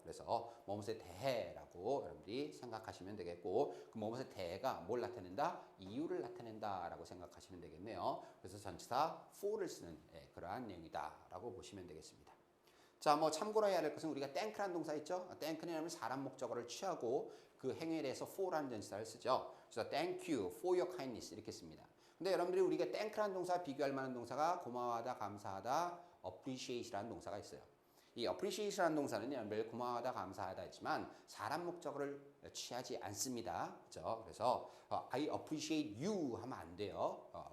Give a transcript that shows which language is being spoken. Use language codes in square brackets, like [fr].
[ko] 그래서 무엇에 대해라고 여러분들이 생각하시면 되겠고, 그 무엇에 대해가 뭘 나타낸다? 이유를 나타낸다라고 생각하시면 되겠네요. 그래서 전치사 for를 쓰는 그러한 내용이다라고 보시면 되겠습니다. 자, 참고로 해야 될 것은 우리가 thank라는 동사 있죠? thank는 사람 목적어를 취하고 그 행위에 대해서 for라는 전치사를 쓰죠. [en] 그래서 thank you for your kindness [ko] 이렇게 씁니다. 근데 여러분들이 우리가 thank라는 동사 비교할 만한 동사가 고마워하다, 감사하다, appreciate라는 동사가 있어요. 이 appreciate라는 동사는 여러분들 고마워하다, 감사하다 했지만 사람 목적어를 취하지 않습니다. 그죠? 그래서 [en] I appreciate you [ko] 하면 안 돼요.